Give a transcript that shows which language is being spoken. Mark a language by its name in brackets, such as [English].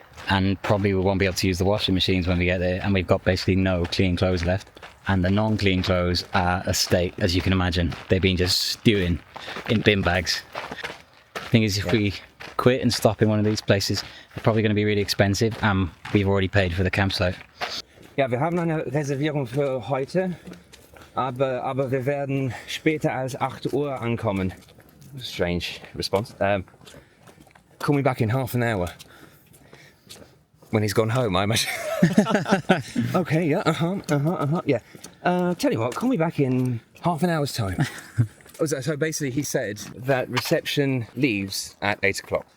[English] And probably we won't be able to use the washing machines when we get there, and we've got basically no clean clothes left. And the non-clean clothes are a state, as you can imagine. They've been just stewing in bin bags. The thing is, if we quit and stop in one of these places, they're probably going to be really expensive, and we've already paid for the campsite. [German] Ja, wir haben eine Reservierung für heute, aber wir werden später als 8 Uhr ankommen. [English] Strange response. Call me back in half an hour. When he's gone home, I imagine. Okay, yeah, yeah. Tell you what, call me back in half an hour's time. So basically he said that reception leaves at 8 o'clock.